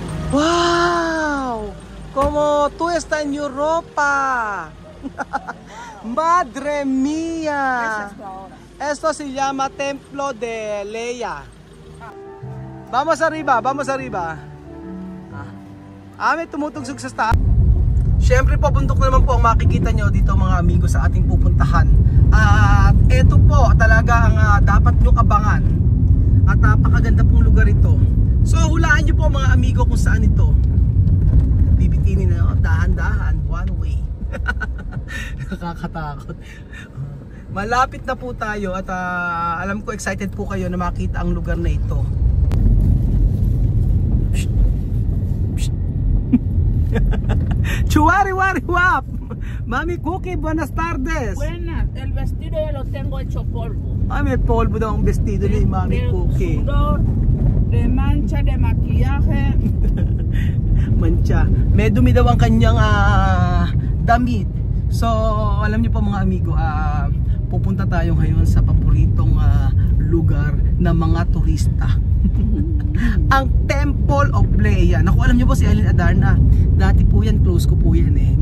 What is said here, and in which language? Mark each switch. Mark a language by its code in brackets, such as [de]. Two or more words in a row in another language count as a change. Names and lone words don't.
[es] ¡Wow! Como tú estás en Europa. ¡Madre mía! Esto se llama Templo de Leia. Vamos arriba, vamos arriba. [tl] May tumutugsog sa taas. Siyempre po, bundok naman po ang makikita nyo dito mga amigo sa ating pupuntahan. At ito po talaga ang dapat nyo abangan. At napakaganda pong lugar ito. So hulaan nyo po mga amigo kung saan ito. Bibitinin na dahan-dahan, [en] one way. [tl] Nakakatakot. Malapit na po tayo at alam ko excited po kayo na makita ang lugar na ito. Chuari wari wap. [es] Mami Cookie, buenas tardes. Buenas, el vestido ya lo tengo hecho polvo. [tl] May polvo daw ang vestido ni Mami Cookie. [es] Sudor, de mancha, de maquillaje. Mancha. [tl] May dumi daw ang kanyang damit. So, alam niyo po mga amigo, pupunta tayo ngayon sa paboritong lugar ng mga turista. Ang Temple of Leia. Naku, alam niyo po si Eileen Adarna. Dati po yan, close ko po yan eh.